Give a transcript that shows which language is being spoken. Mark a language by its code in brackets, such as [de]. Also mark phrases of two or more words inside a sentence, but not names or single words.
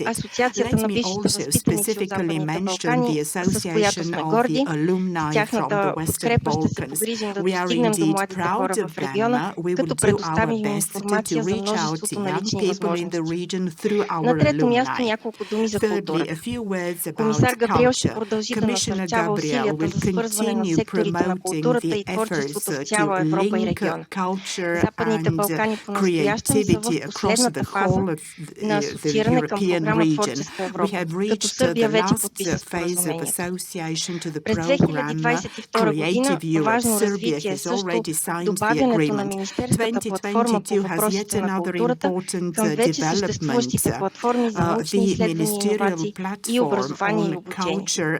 [en] Let me also specifically mention the association of the alumni from the Western Balkans. We are indeed proud of them. We will do our best to reach out to young people in the region through our alumni. Thirdly, a few words about culture. Commissioner [bg] продължава усилията за свързване на секторите на културата и творчеството с цяла Европа и региона. Западните Балкани по-настоящем са в последната фаза на асоцииране към програма Творческа Европа, като Сърбия вече подписа споразумението. През 2022 година важно развитие е също добавянето на Министерската платформа по въпросите на културата към вече съществуващите платформи за научни изследвания и иновации и образование и обучение.